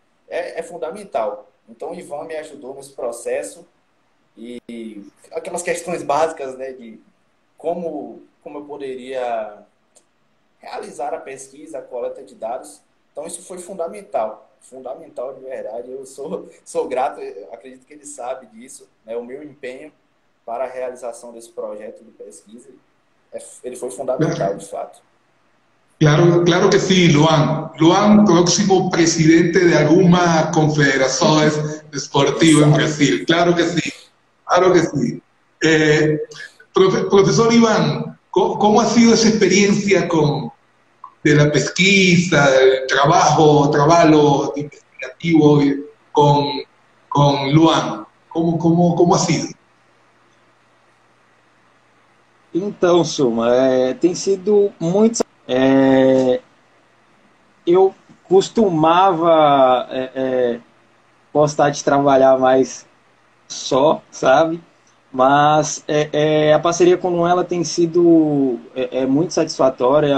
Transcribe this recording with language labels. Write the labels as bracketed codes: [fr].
[pt] É fundamental. Então, o Ivan me ajudou nesse processo e aquelas questões básicas, né, de como eu poderia realizar a pesquisa, a coleta de dados. Então, isso foi fundamental. fundamental de verdade. Eu sou grato, eu acredito que ele sabe disso, né? O meu empenho para a realização desse projeto de pesquisa, ele foi fundamental, de fato. [es] Claro, claro que sí, Luan. Luan, próximo presidente de alguna confederación esportiva en Brasil. Claro que sí, claro que sí. Profesor Iván, ¿cómo ha sido esa experiencia de la pesquisa, del trabajo investigativo con Luan? ¿Cómo ha sido? [pt] Então, Suma, tem sido muito... eu costumava gostar de trabalhar mais só, sabe? Mas a parceria com o Luan ela tem sido muito satisfatória.